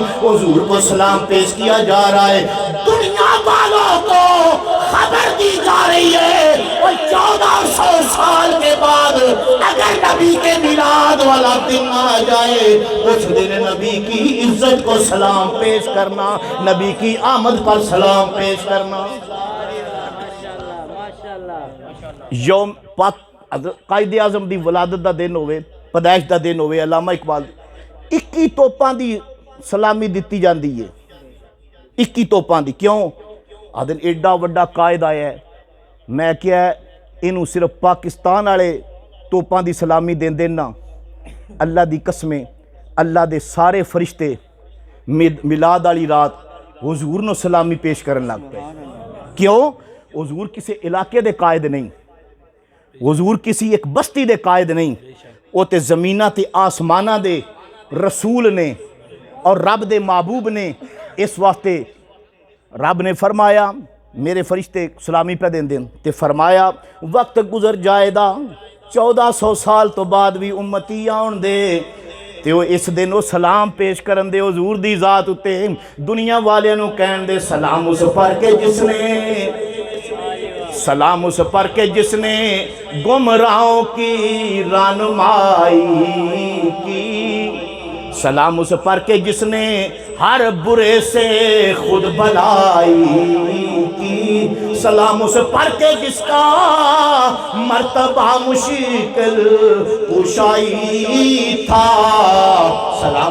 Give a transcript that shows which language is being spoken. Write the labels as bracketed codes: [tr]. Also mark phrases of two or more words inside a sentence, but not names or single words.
[ur] حضور کو سلام پیش کیا جا رہا ہے دنیا والوں کو خبر دی جا رہی ہے اور 1400 سال کے بعد اگر نبی کے میلاد والا دن آ جائے اس دن نبی کی عزت کو سلام پیش کرنا نبی کی آمد پر سلام پیش کرنا [pa] یوم پاک قائد اعظم دی ولادت دا دن ہوئے پیدائش دا دن ہوئے علامہ اقبال 21 توپاں دی سلامی دیتی جاندی ہے 21 توپاں دی کیوں آدھن ایڈا وڈا قائد آیا ہے میں کیا ہے انہوں صرف پاکستان آلے توپاں دی سلامی دین دینا اللہ دی قسمیں اللہ دے سارے فرشتے میلاد والی رات حضور نو سلامی پیش کرن لگ پے کیوں حضور کسی علاقے دے قائد نہیں حضور کسی ایک بستی دے قائد نہیں وہ تے زمینہ تے آسمانہ دے رسول نے اور رب دے محبوب نے اس واسطے رب نے فرمایا میرے فرشتے سلامی پہ دین دین تے فرمایا وقت گزر جائے دا 1400 سال تو بعد بھی امتی آن دے تے وہ اس دن وہ سلام پیش کرن دے حضور دی ذات اتے دنیا والے نو کہن دے [ur] سلام اس پر کے جس نے سلام اس پر کے جس نے گمراہوں کی رہنمائی کی سلام اس پر کے جس نے ہر برے سے خود بھلائی کی سلام اس پر کے جس کا مرتبہ مشکل کشائی تھا سلام اس